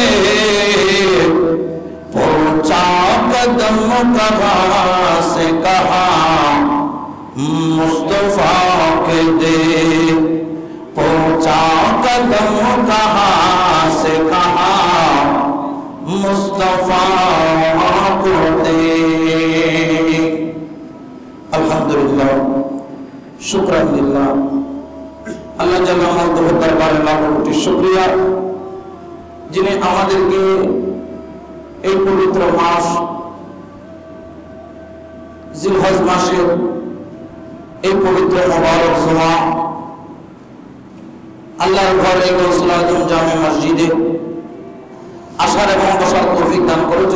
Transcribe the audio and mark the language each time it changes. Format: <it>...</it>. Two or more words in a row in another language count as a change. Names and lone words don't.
<ur>پہنچا قدم کہاں سے کہاں مصطفیٰ کے دے پہنچا قدم کہاں سے کہاں مصطفیٰ کو دے.</ur> <ar>الحمدللہ شکر للہ اللہ جل مجدہ</ar> <ur>دربار لاکھ کوٹی شکریہ جنہیں</ur> <bn>আমাদেরকে এই পবিত্র মাস জিলহজ মাসের এই পবিত্র মোবারক জুমা আল্লাহর ঘরে গৌসুল আজম জামে মসজিদে আসার এবং বসার তৌফিক দান করেছেন।</bn>